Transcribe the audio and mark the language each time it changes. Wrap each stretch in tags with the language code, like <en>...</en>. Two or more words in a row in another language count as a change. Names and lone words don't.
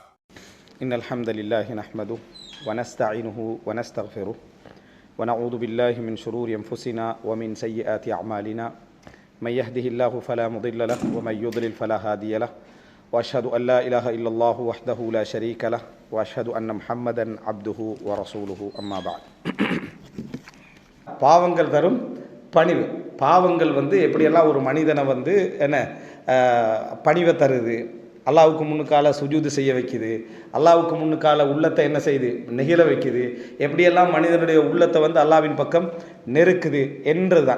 <ar>إن الحمد لله نحمده ونستعينه ونستغفره ونعوذ بالله من شرور أنفسنا ومن سيئات أعمالنا من يهده الله فلا مضل له ومن يضلل فلا هادي له وأشهد أن لا إله إلا الله وحده لا شريك له وأشهد أن محمدا عبده ورسوله أما بعد.</ar> <ta>பாவங்கள் தரும் பணிவு. பாவங்கள் எப்படியெல்லாம் ஒரு மனிதனை என்ன பணிவை தருது, அல்லாவுக்கு முன்னுக்கால சுஜூது செய்ய வைக்குது, அல்லாவுக்கு முன்னுக்கால உள்ளத்தை என்ன செய்யுது, நெகிழ வைக்குது, எப்படியெல்லாம் மனிதனுடைய உள்ளத்தை அல்லாவின் பக்கம் நெருக்குது என்றது தான்.</ta>